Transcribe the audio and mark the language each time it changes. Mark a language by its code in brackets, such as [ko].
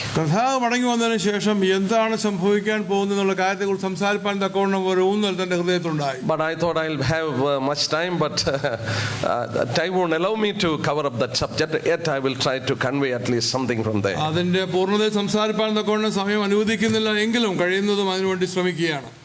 [ml] കർത്താവ് മടങ്ങി വന്നതിന് ശേഷം എന്താണ് സംഭവിക്കാൻ പോകുന്നതെന്നുള്ള കാര്യത്തെക്കുറിച്ച് സംസാരിക്കാൻ തക്കവണ്ണം ഒരു ഊന്നൽ തന്റെ ഹൃദയത്തിലുണ്ടായി. [en] But I thought I'll have much time, but time won't allow me to cover up that subject. Yet I will try to convey at least something from there. [ml] അതിന്റെ പൂർണ്ണതയിൽ സംസാരിക്കാൻ തക്കവണ്ണം സമയം അനുവദിക്കുന്നില്ല എങ്കിലും കഴിയുന്നതും അതിനുവേണ്ടി ശ്രമിക്കുകയാണ്.